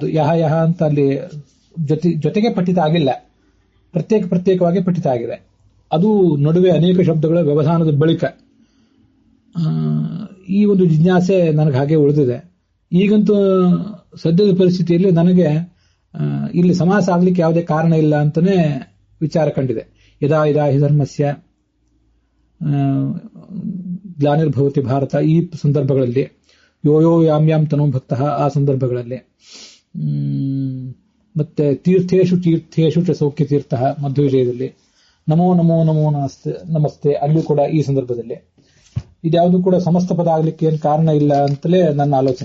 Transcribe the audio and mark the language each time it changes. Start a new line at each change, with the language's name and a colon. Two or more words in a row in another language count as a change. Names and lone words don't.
Kannada: ಯಹ ಅಂತ ಅಲ್ಲಿ ಜೊತೆಗೆ ಪಠಿತ ಆಗಿಲ್ಲ, ಪ್ರತ್ಯೇಕವಾಗಿ ಪಠಿತ ಆಗಿದೆ. ಅದು ನಡುವೆ ಅನೇಕ ಶಬ್ದಗಳ ವ್ಯವಧಾನದ ಬಳಿಕ ಈ ಒಂದು ಜಿಜ್ಞಾಸೆ ನನಗೆ ಹಾಗೆ ಉಳಿದಿದೆ. ಈಗಂತೂ ಸದ್ಯದ ಪರಿಸ್ಥಿತಿಯಲ್ಲಿ ನನಗೆ ಇಲ್ಲಿ ಸಮಾಸ ಆಗ್ಲಿಕ್ಕೆ ಯಾವುದೇ ಕಾರಣ ಇಲ್ಲ ಅಂತಾನೆ ವಿಚಾರ ಕಂಡಿದೆ.
Sanskrit: ಯದಾ ಯದಾ ಹಿ ಧರ್ಮಸ್ಯ ಗ್ಲಾನಿರ್ಭವತಿ ಭಾರತ,
Kannada: ಈ ಸಂದರ್ಭಗಳಲ್ಲಿ
Sanskrit: ಯೋ ಯೋ ಯಾಮ್ ಯಾಮ್ ತನೋ ಭಕ್ತಃ,
Kannada: ಆ ಸಂದರ್ಭಗಳಲ್ಲಿ ಮತ್ತೆ
Sanskrit: ತೀರ್ಥೇಶು ಚ
Kannada: ಸೌಖ್ಯ ತೀರ್ಥ ಮಧ್ವ ವಿಜಯದಲ್ಲಿ
Sanskrit: ನಮೋ ನಮೋ ನಮೋ ನಮಸ್ತೆ
Kannada: ಅಲ್ಲೂ ಕೂಡ ಈ ಸಂದರ್ಭದಲ್ಲಿ ಇದ್ಯಾವುದು ಕೂಡ ಸಮಸ್ತ ಪದ ಆಗ್ಲಿಕ್ಕೆ ಏನು ಕಾರಣ ಇಲ್ಲ ಅಂತಲೇ ನನ್ನ ಆಲೋಚನೆ.